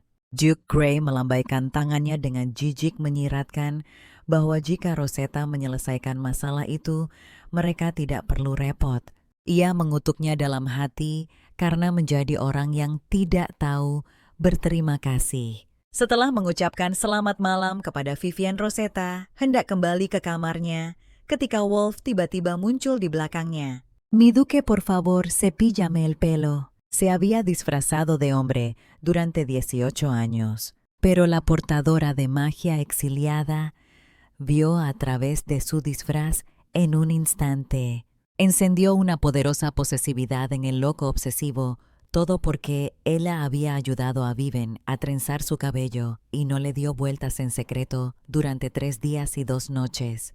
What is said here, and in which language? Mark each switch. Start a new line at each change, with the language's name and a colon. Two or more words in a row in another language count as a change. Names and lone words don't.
Indonesian: Duke Grey melambaikan tangannya dengan jijik menyiratkan bahwa jika Rosetta menyelesaikan masalah itu, mereka tidak perlu repot. Ia mengutuknya dalam hati karena menjadi orang yang tidak tahu berterima kasih. Setelah mengucapkan selamat malam kepada Vivian, Rosetta hendak kembali ke kamarnya ketika Wolf tiba-tiba muncul di belakangnya.
Spanish: Mi duque, por favor, cepíllame el pelo. Se había disfrazado de hombre durante 18 años, pero la portadora de magia exiliada vio a través de su disfraz en un instante. Encendió una poderosa posesividad en el loco obsesivo, todo porque ella había ayudado a Vivian a trenzar su cabello y no le dio vueltas en secreto durante 3 días y 2 noches.